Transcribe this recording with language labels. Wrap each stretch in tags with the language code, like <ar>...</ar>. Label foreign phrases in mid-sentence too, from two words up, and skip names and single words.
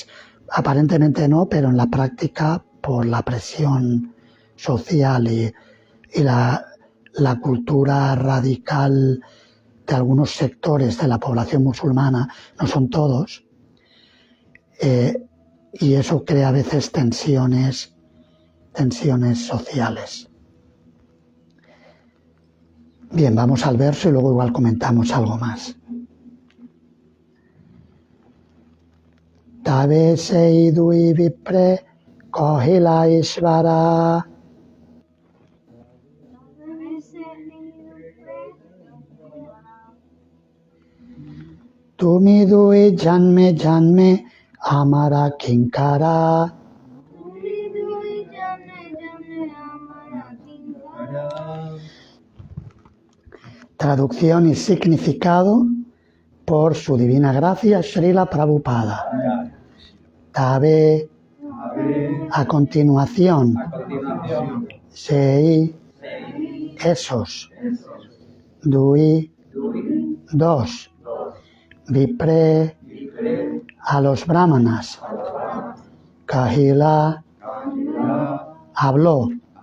<es>Aparentemente no, pero en la práctica, por la presión social y la cultura radical de algunos sectores de la población musulmana, no son todos, y eso crea a veces tensiones sociales. Bien, vamos al verso y luego igual comentamos algo más.</es> <bn>তবে সেই দুই বিপ্রে কহিলা ঈশ্বর তুমি দুই জন্মে জন্মে আমার কিঙ্কর.</bn> <es>Traducción y significado por su divina gracia Srila Prabhupada. Tabe, a continuación, sei, esos, dui, dos, vipre, a los brahmanas, kahila, habló,</es>